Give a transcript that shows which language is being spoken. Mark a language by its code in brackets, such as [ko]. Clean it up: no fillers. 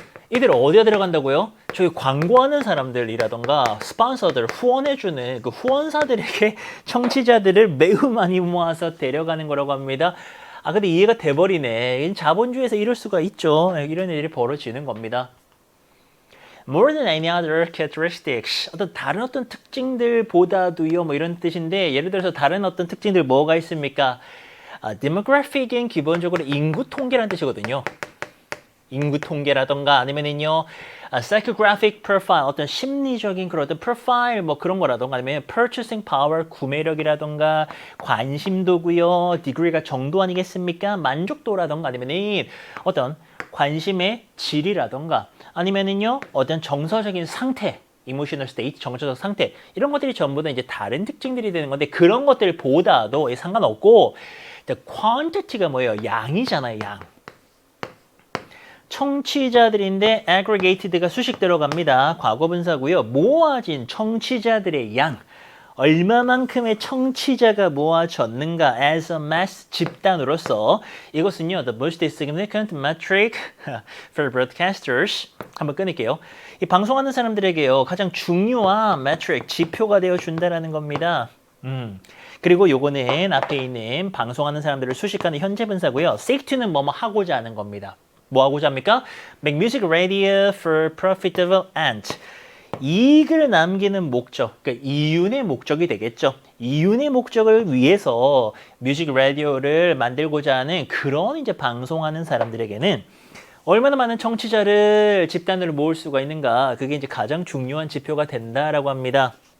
[ko] 이들 어디에 들어간다고요? 저희 광고하는 사람들이라던가 스폰서들, 후원해주는 그 후원사들에게 청취자들을 매우 많이 모아서 데려가는 거라고 합니다. 근데 이해가 돼버리네. 자본주의에서 이럴 수가 있죠. 이런 일이 벌어지는 겁니다. [en] More than any other characteristics. [ko] 다른 어떤 특징들보다도요, 뭐 이런 뜻인데, 예를 들어서 다른 어떤 특징들 뭐가 있습니까? demographic은 기본적으로 인구 통계라는 뜻이거든요. 인구 통계라던가 아니면은요, psychographic profile, 어떤 심리적인 그런 어떤 프로파일 뭐 그런 거라던가 아니면 purchasing power, 구매력이라던가 관심도고요, degree가 정도 아니겠습니까? 만족도라던가 아니면은 어떤 관심의 질이라던가 아니면은요, 어떤 정서적인 상태, emotional state, 정서적 상태 이런 것들이 전부 다 이제 다른 특징들이 되는 건데 그런 것들보다도 상관없고 quantity가 뭐예요? 양이잖아요, 양. 청취자들인데 aggregated가 수식 들어갑니다. 과거분사고요. 모아진 청취자들의 양. [en] 얼마만큼의 청취자가 모아졌는가 as a mass 집단으로서 이것은요 the most significant metric for broadcasters 한번 끊을게요. [ko] 이 방송하는 사람들에게요 가장 중요한 metric 지표가 되어 준다라는 겁니다. 그리고 요거는 앞에 있는 방송하는 사람들을 수식하는 현재 분사고요. seek to는 뭐뭐 하고자 하는 겁니다. 뭐 하고자 합니까? [en] Make music radio for profitable ends. [ko] 이익을 남기는 목적, 그러니까 이윤의 목적이 되겠죠. 이윤의 목적을 위해서 뮤직 라디오를 만들고자 하는 그런 이제 방송하는 사람들에게는 얼마나 많은 청취자를 집단으로 모을 수가 있는가, 그게 이제 가장 중요한 지표가 된다라고 합니다.